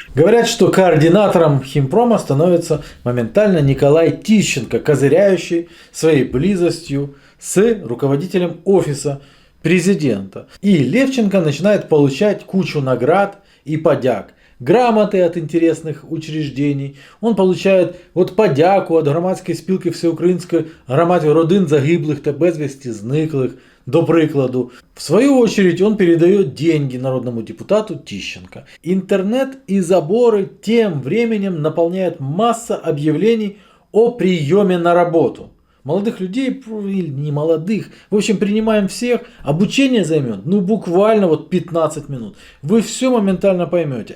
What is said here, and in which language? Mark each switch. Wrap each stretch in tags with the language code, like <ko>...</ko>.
<ru>Говорят, что координатором Химпрома становится моментально Николай Тищенко, козыряющий своей близостью с руководителем офиса президента. И Левченко начинает получать кучу наград и подяг. Грамоты от интересных учреждений. Он получает подяку от</ru> <uk>громадської спілки всеукраїнської громади родин загиблих та безвісти зниклих, до прикладу.</uk> <ru>В свою очередь он передает деньги народному депутату Тищенко. Интернет и заборы тем временем наполняет масса объявлений о приеме на работу. Молодых людей, или не молодых, в общем, принимаем всех. Обучение займет, буквально 15 минут. Вы все моментально поймете.</ru>